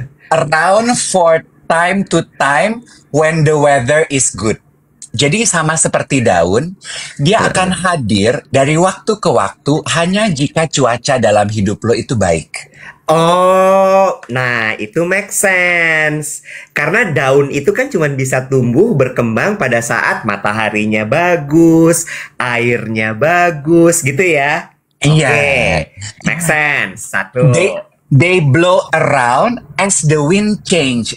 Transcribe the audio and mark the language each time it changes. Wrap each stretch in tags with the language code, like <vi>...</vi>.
<en>Around for time to time when the weather is good.</en> <id>Jadi sama seperti daun, dia akan hadir dari waktu ke waktu hanya jika cuaca dalam hidup lo itu baik. Oh, nah itu make sense. Karena daun itu kan cuma bisa tumbuh berkembang pada saat mataharinya bagus, airnya bagus, gitu ya. Iya. Oke, make sense. Satu.</id> <en>They blow around as the wind change.</en>